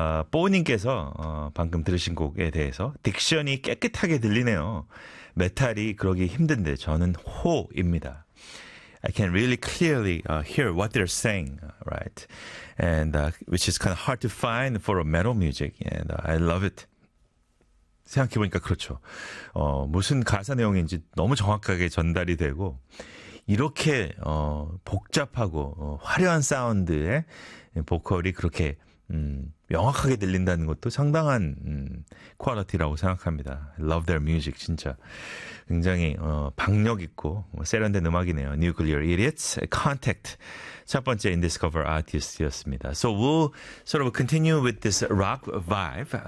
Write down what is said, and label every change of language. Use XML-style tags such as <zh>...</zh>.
<ko>뽀님께서 방금 들으신 곡에 대해서 딕션이 깨끗하게 들리네요. 메탈이 그러기 힘든데 저는 호입니다.</ko> <en>I can really clearly hear what they're saying, right? And which is kind of hard to find for a metal music. And I love it.</en> <ko>생각해보니까 그렇죠. 무슨 가사 내용인지 너무 정확하게 전달이 되고 이렇게 복잡하고 화려한 사운드의 보컬이 그렇게 명확하게 들린다는 것도 상당한 퀄리티라고 생각합니다.</ko> <en>I love their music,</en> <ko>진짜. 굉장히 박력있고 세련된 음악이네요. Nuclear Idiots, Contact. 첫 번째 Indiscover Artist였습니다.</ko> <en>So we'll sort of continue with this rock vibe.</en>